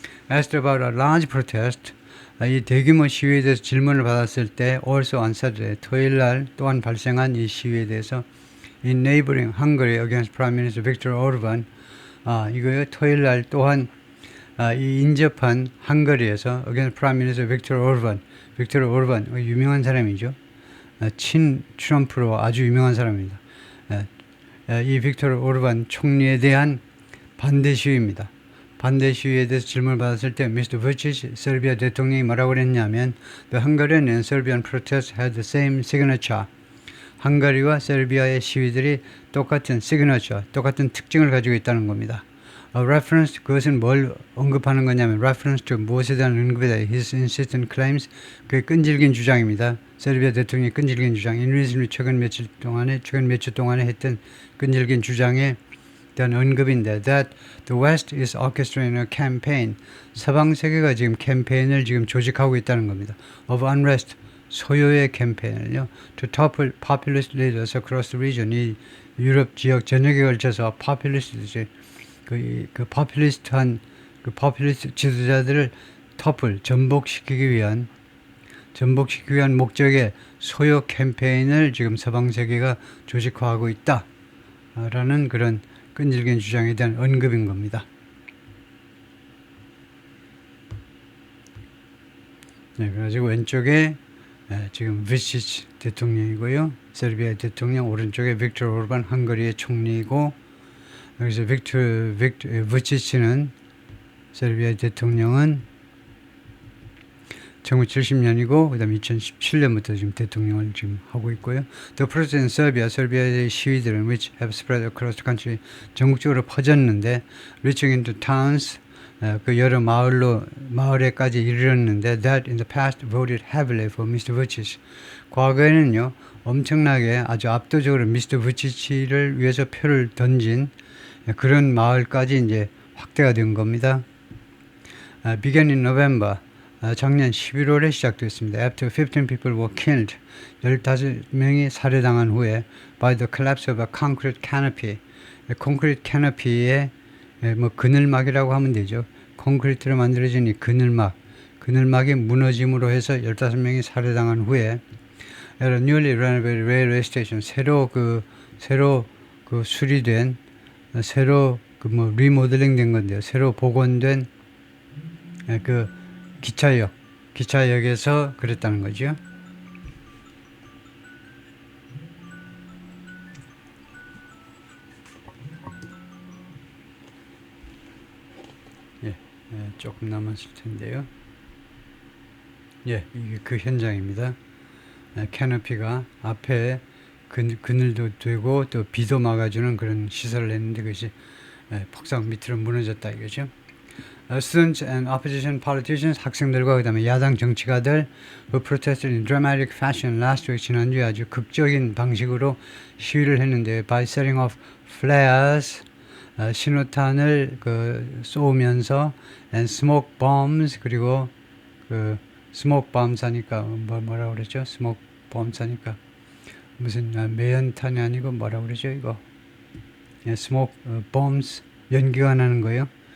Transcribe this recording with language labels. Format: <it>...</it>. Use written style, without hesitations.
<en>Asked about a large protest</en> <ko>이 대규모 시위에 대해서 질문을 받았을 때</ko> <en>also on Saturday</en> <ko>토요일 날 또한 발생한 이 시위에 대해서</ko> <en>in neighboring Hungary against Prime Minister Viktor Orban</en> <ko>이거요 토요일 날 또한 이 인접한 헝가리에서</ko> <en>against Prime Minister Viktor Orban</en> <ko>유명한 사람이죠. 친 트럼프로 아주 유명한 사람입니다. 이 빅토르 오르반 총리에 대한 반대 시위입니다. 반대 시위에 대해서 질문을 받았을 때 Mr.</ko> <en>Vučić,</en> <ko>세르비아 대통령이 뭐라고 그랬냐면</ko> <en>The Hungarian and Serbian protests had the same signature.</en> <ko>헝가리와 세르비아의 시위들이 똑같은 signature, 똑같은 특징을 가지고 있다는 겁니다. reference, 그것은 뭘 언급하는 거냐면</ko> <en>reference to</en> <ko>무엇에 대한 언급이다.</ko> <en>His insistent claims,</en> <ko>그의 끈질긴 주장입니다. 세르비아 대통령의 끈질긴 주장.</ko> <en>In recently</en> <ko>최근 몇 주 동안에 했던 끈질긴 주장에 대한 언급인데</ko> <en>that the West is orchestrating a campaign.</en> <ko>서방 세계가 지금 캠페인을 지금 조직하고 있다는 겁니다.</ko> <en>Of unrest,</en> <ko>소요의 캠페인을요.</ko> <en>To topple populist leaders across the region.</en> <ko>이 유럽 지역 전역에 걸쳐서 populist 그 포퓰리스트한 그 포퓰리스트 지도자들을 터플 전복시키기 위한 목적의 소요 캠페인을 지금 서방 세계가 조직화하고 있다라는 그런 끈질긴 주장에 대한 언급인 겁니다. 네, 그래가지고 왼쪽에 지금 부치치 대통령이고요, 세르비아 대통령, 오른쪽에 빅토르 오르반 헝가리의 총리이고, 여기서 부치치는 세르비아 대통령은 1970년이고 그다음에 2017년부터 지금 대통령을 지금 하고 있고요.</ko> <en>The protests in Serbia,</en> <ko>세르비아의 시위들은</ko> <en>which have spread across the country,</en> <ko>전국적으로 퍼졌는데</ko> <en>reaching into towns,</en> <ko>그 여러 마을에까지 이르렀는데</ko> <en>that in the past voted heavily for Mr. Vučić.</en> <ko>과거에는요 엄청나게 아주 압도적으로 Mr. Vučić를 위해서 표를 던진 그런 마을까지 이제 확대가 된 겁니다.</ko> <en>Began in November,</en> <ko>작년 11월에 시작됐습니다.</ko> <en>After 15 people were killed,</en> <ko>15명이 살해당한 후에</ko> <en>by the collapse of a concrete canopy,</en> <ko>콘크리트 캐너피의 뭐 그늘막이라고 하면 되죠. 콘크리트로 만들어진 이 그늘막이 무너짐으로 해서 15명이 살해당한 후에</ko> <en>at a newly renovated railway station,</en> <ko>새로 수리된 새로 리모델링 된 건데요. 새로 복원된 그 기차역에서 그랬다는 거죠. 조금 남았을 텐데요. 이게 그 현장입니다. 캐너피가 앞에 그늘도 되고 또 비도 막아주는 그런 시설을 했는데 그것이 폭삭 밑으로 무너졌다 이거죠.</ko> <en>Students and opposition politicians,</en> <ko>학생들과 그다음에 야당 정치가들</ko> <en>who protested in dramatic fashion last week,</en> <ko>지난주에 아주 극적인 방식으로 시위를 했는데</ko> <en>by setting off flares,</en> <ko>신호탄을 쏘면서</ko> <en>and smoke bombs, 그리고 smoke bombs</en> <ko>하니까 뭐라 그랬죠? smoke bombs 하니까 무슨 매연탄이 아니고 뭐라 그러죠 이거? smoke bombs, 연기가 나는 거예요.</ko>